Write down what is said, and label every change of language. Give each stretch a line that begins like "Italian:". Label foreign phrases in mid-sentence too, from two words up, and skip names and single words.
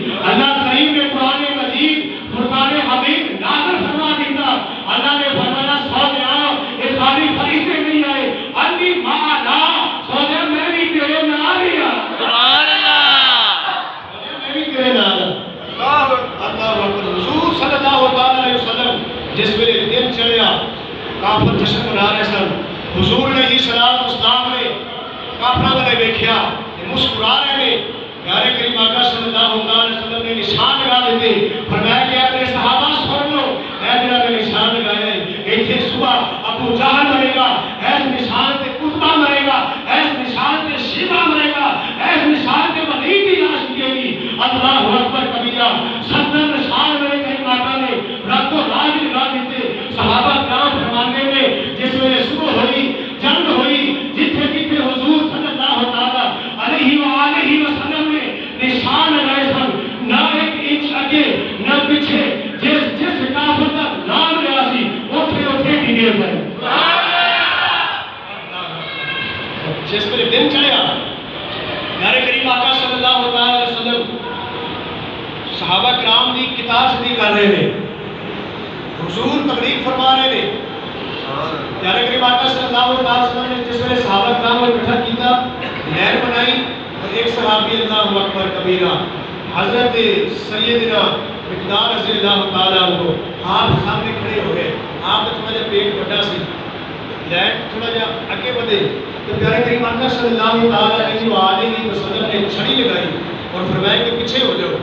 Punjabi: اللہ کریم نے قرآن مجید فرقان حمید نازل فرما دیتا، اللہ نے فرمایا سویا یہ خالی فرشتے نہیں آئے،
Arabic: انی معنا
Punjabi: سویا میں بھی تیرے نال ہی ہوں،
Arabic: سبحان اللہ،
Punjabi: میں بھی تیرے نال ہوں۔
Arabic: اللہ اکبر۔
Punjabi: حضور
Arabic: صلی اللہ علیہ وسلم
Punjabi: جس ویلے دن چڑھیا کافر جشن منا رہے سن، حضور
Arabic: علیہ السلام
Punjabi: نے کافراں والے ویکھیا تے مسکرا رہے نے، پیارے کریم آقا
Arabic: صلی اللہ علیہ وسلم
Punjabi: نے نشان لگا دیتے، فرمایا کہ اپنے صحابہ سن لو، اے جنہاں نے نشان لگایا ہے، ایتھے صبح ابو جہل مرے گا، ایس نشان تے قطبہ مرے گا، ایس نشان تے شیبہ مرے گا، ایس نشان تے ولید کی لاش نکلے گی۔
Arabic: اللہ اکبر کبیرہ،
Punjabi: 70 نشان میرے کریم آقا نے راتوں رات لگا دیتے۔ صحابہ کرام فرماتے ہیں جس ویلے صبح ہوئی، جنگ ہوئی، جتھے جتھے حضور
Arabic: صلی اللہ علیہ وآلہ وسلم
Punjabi: نے نشان لگائے سن، نہ ایک انچ اگے نہ پیچھے، جس کافر کا نام لیا سی اوتھے اوتھے ڈگے پئے۔ جس ویلے دن چڑھیا پیارے کریم آقا
Arabic: صلی اللہ علیہ وسلم
Punjabi: صحابہ کرام دی کتاب صدی کر رہے ہیں، حضور تقریر فرما رہے ہیں۔ پیارے کریم آقا
Arabic: صلی اللہ علیہ وسلم
Punjabi: نے جس ویلے صحابہ کرام کو اکٹھا کیتا، لہر بنائی، اور ایک صحابی
Arabic: اللہ اکبر کبیرہ
Punjabi: حضرت سیدنا مقدار
Arabic: رضی اللہ تعالیٰ عنہ
Punjabi: آپ سامنے کھڑے ہو گئے، آپ کا تھوڑا جا پیٹ بڑا سی، لہر تھوڑا جا آگے بڑھے تو پیارے کریم آقا
Arabic: صلی اللہ علیہ وسلم
Punjabi: نے چھڑی لگائی اور فرمایا کہ پیچھے ہو جاؤ۔